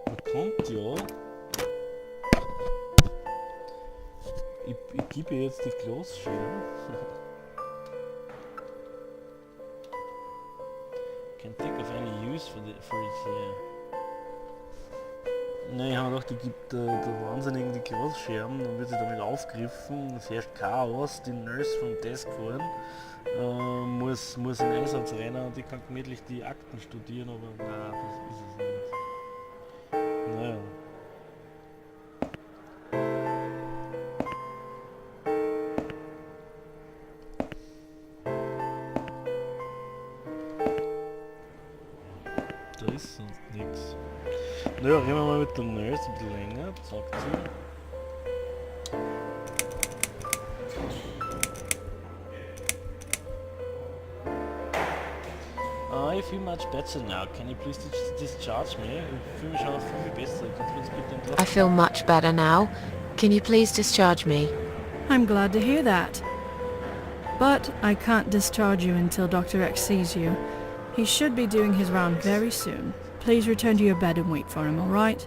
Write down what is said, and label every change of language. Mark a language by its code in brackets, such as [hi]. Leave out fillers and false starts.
[de] Kommt ja. Ich gebe ihr jetzt die Glasschirm. [en] Can't think of any use for it here. [de] Ne, ich habe gedacht, ich gebe der Wahnsinnigen die Glasscherben, dann wird sie damit aufgegriffen, es herrscht Chaos, die Nurse vom Desk fahren, muss in Einsatz rennen und ich kann gemütlich die Akten studieren, aber nein, das ist es nicht. Naja. Da ist sonst nichts. Naja, reden wir mal mit der Nurse ein bisschen länger, sagt sie. [en] I feel much better now. Can you please discharge me? [de] Ich fühle mich schon viel besser. Kannst du uns bitte entlassen? [en] I feel much better now. Can you please discharge me? I'm glad to hear that. But I can't discharge you until Dr. X sees you. He should be doing his round very soon. Please return to your bed and wait for him, alright?